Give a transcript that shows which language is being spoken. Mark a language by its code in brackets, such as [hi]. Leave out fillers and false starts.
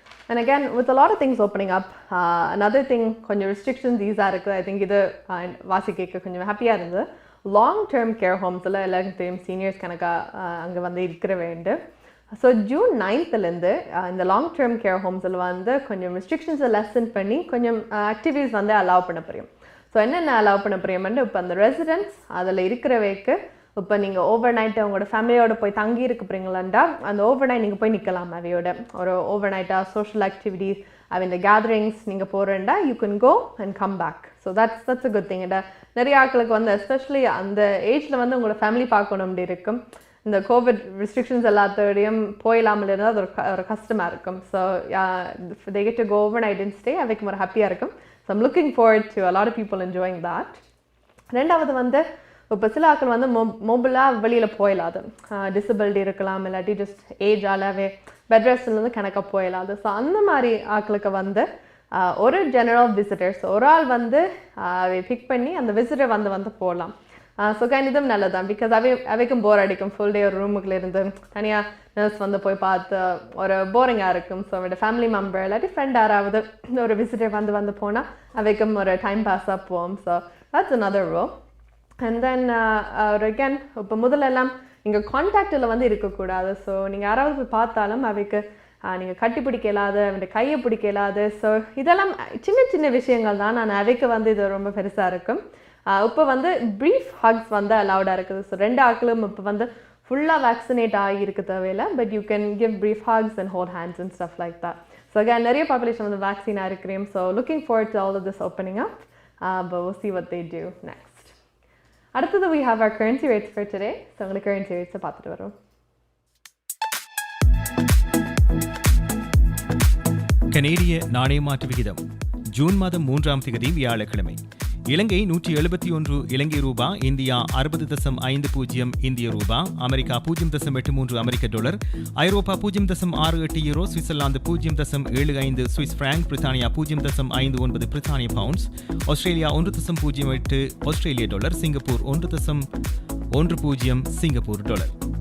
[en] And again with a lot of things opening up, another thing [ta] கொஞ்சம் restrictions ஈஸாக இருக்குது. [en] I think [ta] இது வாசிக்க கொஞ்சம் ஹாப்பியாக இருந்தது. லாங் டேர்ம் கேர் ஹோம்ஸில் எல்லாருக்கும் தெரியும் சீனியர்ஸ் கணக்காக அங்கே வந்து இருக்கிற வேண்டும். ஸோ ஜூன் 9th இந்த லாங் டேர்ம் கேர் ஹோம்ஸில் வந்து கொஞ்சம் ரெஸ்ட்ரிக்ஷன்ஸை லெசன் பண்ணி கொஞ்சம் ஆக்டிவிட்டீஸ் வந்து அலோவ் பண்ண போகிறோம். ஸோ என்னென்ன அலோவ் பண்ண போகிறோம்னு இப்போ அந்த ரெசிடென்ட்ஸ் அதில் இருக்கிறவைக்கு இப்போ நீங்கள் ஓவர் நைட்டு அவங்களோட ஃபேமிலியோட போய் தங்கி இருக்க போகிறீங்களாண்டா அந்த ஓவர் நைட் நீங்கள் போய் நிற்கலாம். அவையோட ஒரு ஓவர் நைட்டாக சோஷியல் ஆக்டிவிட்டீஸ் இந்த கேதரிங்ஸ் நீங்கள் போகிறேன்டா [en] You can go and come back. So that's a good thing. [ta] நிறைய ஆட்களுக்கு வந்து எஸ்பெஷலி அந்த ஏஜில் வந்து உங்களோட ஃபேமிலி பார்க்கணும் அப்படி இருக்கும். இந்த கோவிட் ரெஸ்ட்ரிக்ஷன்ஸ் எல்லாத்தோடையும் போயிடாமல் இருந்தால் அது ஒரு கஷ்டமாக இருக்கும். [en] so they get to go overnight and stay [ta] அவைக்கும் ஒரு ஹாப்பியாக இருக்கும். [en] So I'm looking forward to a lot of people enjoying that. [ta] ரெண்டாவது வந்து இப்போ சில ஆட்கள் வந்து மொபைலாக வெளியில் போயிடாது. டிசபிலிட்டி இருக்கலாம், இல்லாட்டி ஜஸ்ட் ஏஜ் ஆளாவே பெட் ரெஸ்ட்லேருந்து கணக்காக போயிடாது. ஸோ அந்த மாதிரி ஆட்களுக்கு வந்து ஒரு ஜெனரல் விசிட்டர்ஸ் ஒரு ஆள் வந்து பிக் பண்ணி அந்த விசிட்டர் வந்து போடலாம். ஸோ இதுவும் நல்லதான் பிகாஸ் அவைக்கும் போர் அடிக்கும் ஃபுல் டே ஒரு ரூமுக்குள்ளே இருந்து தனியாக நர்ஸ் வந்து போய் பார்த்து ஒரு போரிங்காக இருக்கும். ஸோ அவரோட ஃபேமிலி மெம்பர் இல்லாட்டி ஃப்ரெண்ட் யாராவது ஒரு விசிட்டர் வந்து போனால் அவைக்கும் ஒரு டைம் பாஸாக போவோம். [en] So that's another row. [ta] And then ஒரு அகேன் இப்போ முதல்லெல்லாம் இங்கே கான்டாக்டில் வந்து இருக்கக்கூடாது. ஸோ நீங்கள் யாராவது போய் பார்த்தாலும் அவைக்கு நீங்கள் கட்டி பிடிக்க இல்லாத அவனுடைய கையை பிடிக்க இல்லாது. ஸோ இதெல்லாம் சின்ன சின்ன விஷயங்கள் தான். நான் அவைக்கு வந்து இது ரொம்ப பெருசாக இருக்கும். இப்போ வந்து ப்ரீஃப் ஹக்ஸ் வந்து அலவுடாக இருக்குது. ஸோ 2 ஆக்களும் இப்போ வந்து ஃபுல்லாக வேக்சினேட் ஆகியிருக்க தேவையில்லை. [en] But you can give brief hugs and hold hands and stuff like that. [ta] So again நிறைய பாப்புலேஷன் வந்து வேக்சினாக இருக்கிறேன். [en] So looking forward to all of this opening up. But we'll see what they do next. [ta] அடுத்தது [en] we have our currency rates for today. [ta] So உங்களுக்கு currency rates பார்த்துட்டு வரோம். கனேடிய நாணய மாற்று விகிதம் ஜூன் மாதம் 3ஆம் தேதி வியாழக்கிழமை. இலங்கை 171 இலங்கை ரூபா, இந்தியா 60.50 இந்திய ரூபா, அமெரிக்கா 0.83 அமெரிக்க டாலர், ஐரோப்பா 0.68 யூரோ, சுவிட்சர்லாந்து 0.75 சுவிஸ் பிராங்க், பிரித்தானியா 0.59 பிரித்தானிய பவுண்ட்ஸ், ஆஸ்திரேலியா 1.08 ஆஸ்திரேலிய டாலர், சிங்கப்பூர் 1.10 சிங்கப்பூர் டாலர்.